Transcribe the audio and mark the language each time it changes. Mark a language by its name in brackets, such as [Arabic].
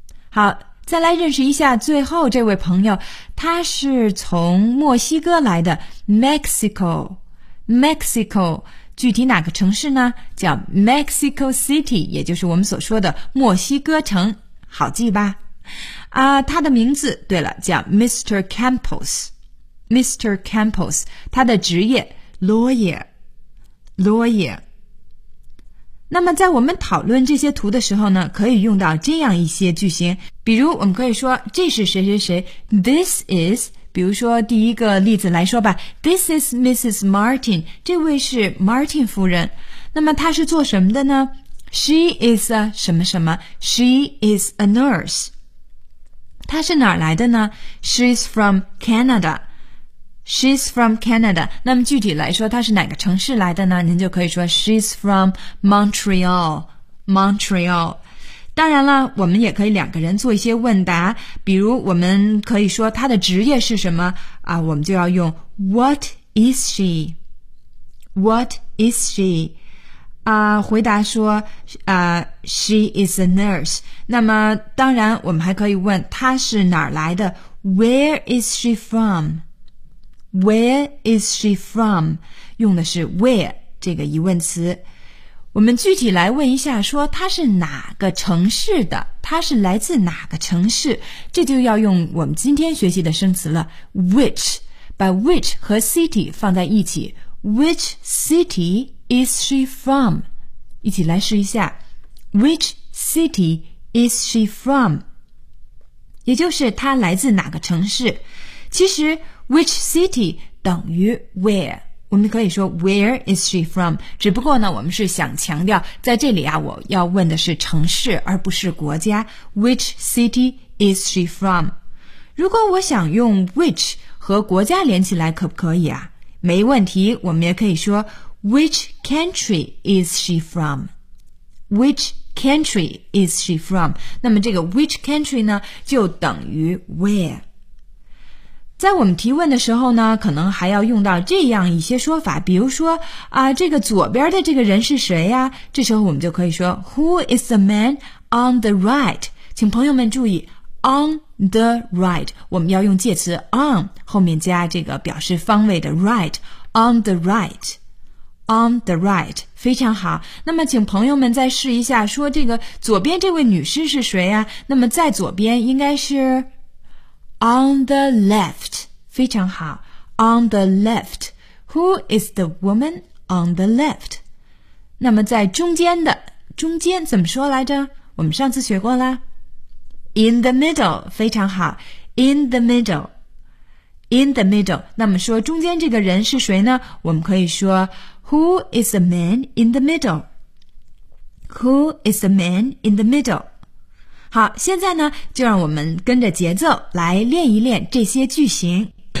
[Chinese] 好，再来认识一下最后这位朋友，他是从墨西哥来的 Mexico, Mexico, 具体哪个城市呢？叫 Mexico City, 也就是我们所说的墨西哥城，好记吧。他的名字，对了，叫 Mr. Campos, Mr. Campos, 他的职业 Lawyer, Lawyer。那么在我们讨论这些图的时候呢，可以用到这样一些句型，比如我们可以说这是谁谁谁 [English] This is， [Chinese] 比如说第一个例子来说吧， This is Mrs. Martin， 这位是 Martin 夫人。那么她是做什么的呢？ [English] She is a [Chinese] 什么什么 [English] She is a nurse。 [Chinese] 她是哪儿来的呢？ [English] She's from Canada。 She's from Canada。 [Chinese] 那么具体来说她是哪个城市来的呢？您就可以说 [English] She's from Montreal。 Montreal。 [Chinese] 当然了，我们也可以两个人做一些问答，比如我们可以说她的职业是什么啊，我们就要用 [English] What is she? What is she? [Chinese] 回答说 [English] She is a nurse。 [Chinese] 那么当然我们还可以问她是哪儿来的， [English] Where is she from? Where is she from? [Chinese] 用的是 where 这个疑问词。我们具体来问一下，说她是哪个城市的，她是来自哪个城市，这就要用我们今天学习的生词了， Which， 把 which 和 city 放在一起， [English] Which cityIs she from? [Chinese] 一起来试一下。 [English] Which city is she from? [Chinese] 也就是她来自哪个城市。其实 which city 等于 where。我们可以说 [English] where is she from? [Chinese] 只不过呢，我们是想强调在这里啊，我要问的是城市而不是国家。 [English] Which city is she from? [Chinese] 如果我想用 which 和国家连起来可不可以啊？没问题，我们也可以说 [English] Which country is she from? Which country is she from? [Chinese] 那么这个 which country 呢，就等于 where。在我们提问的时候呢，可能还要用到这样一些说法，比如说这个左边的这个人是谁呀？这时候我们就可以说 [English] Who is the man on the right? [Chinese] 请朋友们注意 on the right， 我们要用介词 on 后面加这个表示方位的 right， [English] on the rightOn the right， [Chinese] 非常好。那么请朋友们再试一下，说这个左边这位女士是谁啊？那么在左边应该是 [English] On the left， [Chinese] 非常好。 [English] On the left， Who is the woman on the left？ [Chinese] 那么在中间的，中间怎么说来着？我们上次学过啦。 [English] In the middle， [Chinese] 非常好。 [English] In the middle， In the middle， [Chinese] 那么说中间这个人是谁呢？我们可以说 [English] Who is the man in the middle? Who is the man in the middle? [Chinese] 好，现在呢，就让我们跟着节奏来练一练这些句型。